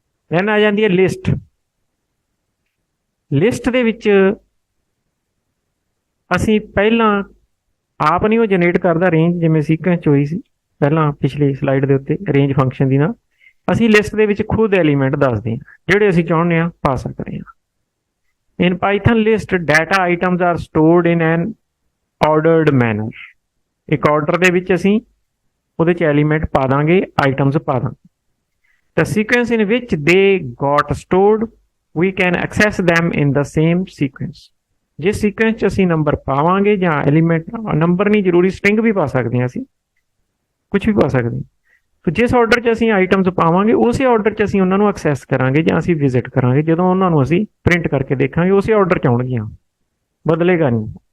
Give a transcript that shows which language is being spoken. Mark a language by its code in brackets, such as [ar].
[pa] Then ਆ ਜਾਂਦੀ ਹੈ ਲਿਸਟ। ਲਿਸਟ ਦੇ ਵਿੱਚ ਅਸੀਂ ਪਹਿਲਾਂ ਆਪ ਨਹੀਂ ਉਹ ਜਨਰੇਟ ਕਰਦਾ ਰੇਂਜ, ਜਿਵੇਂ ਸੀਕੁਐਂਸ 'ਚ ਹੋਈ ਸੀ ਪਹਿਲਾਂ ਪਿਛਲੀ ਸਲਾਈਡ ਦੇ ਉੱਤੇ ਰੇਂਜ ਫੰਕਸ਼ਨ ਦੀ ਨਾਲ। ਅਸੀਂ ਲਿਸਟ ਦੇ ਵਿੱਚ ਖੁਦ ਐਲੀਮੈਂਟ ਦੱਸਦੇ ਹਾਂ ਜਿਹੜੇ ਅਸੀਂ ਚਾਹੁੰਦੇ ਹਾਂ ਪਾ ਸਕਦੇ ਹਾਂ। [en] In Python list, data items are stored in an ordered manner। [pa] ਇੱਕ ਆਰਡਰ ਦੇ ਵਿੱਚ ਅਸੀਂ ਉਹਦੇ 'ਚ ਐਲੀਮੈਂਟ ਪਾ ਦਾਂਗੇ, ਆਈਟਮਸ ਪਾ ਦਾਂਗੇ। [en] The sequence in which they got stored, we can access them in the same sequence। [pa] ਜਿਸ ਸੀਕੁਐਂਸ 'ਚ ਅਸੀਂ ਨੰਬਰ ਪਾਵਾਂਗੇ ਜਾਂ ਐਲੀਮੈਂਟ, ਨੰਬਰ ਨਹੀਂ ਜ਼ਰੂਰੀ, ਸਟ੍ਰਿੰਗ ਵੀ ਪਾ ਸਕਦੇ ਹਾਂ, ਅਸੀਂ ਕੁਝ ਵੀ ਪਾ ਸਕਦੇ ਹਾਂ। तो जिस ऑर्डर 'ਚ ਅਸੀਂ ਆਈਟਮਸ ਪਾਵਾਂਗੇ ਉਸੇ ਆਰਡਰ 'ਚ ਅਸੀਂ ਉਹਨਾਂ ਨੂੰ ਐਕਸੈਸ ਕਰਾਂਗੇ ਜਾਂ ਅਸੀਂ ਵਿਜ਼ਿਟ ਕਰਾਂਗੇ। ਜਦੋਂ ਉਹਨਾਂ ਨੂੰ ਅਸੀਂ ਪ੍ਰਿੰਟ ਕਰਕੇ ਦੇਖਾਂਗੇ ਉਸੇ ਆਰਡਰ 'ਚ ਆਉਣਗੀਆਂ, ਬਦਲੇਗਾ ਨਹੀਂ।